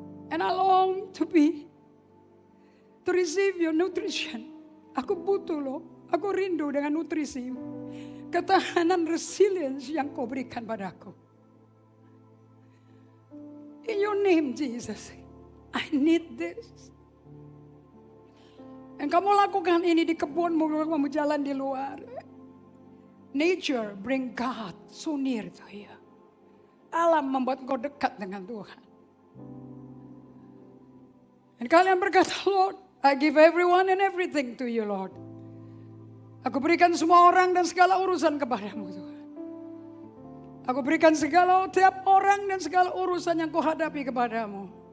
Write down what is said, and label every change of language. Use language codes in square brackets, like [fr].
[en] And I long to receive your nutrition. [id] Aku butuh loh. Aku rindu dengan nutrisi. Ketahanan resilience yang kau berikan padaku. [en] In your name Jesus. I need this. [id] Dan kamu lakukan ini di kebunmu, kamu jalan di luar. [en] Nature bring God so near to you. [id] Alam membuat kau dekat dengan Tuhan. Dan kalian berkata, [en] Lord, I give everyone and everything to you, Lord. [id] Aku berikan semua orang dan segala urusan kepadamu, Tuhan. Aku berikan tiap orang dan segala urusan yang kau hadapi kepadamu.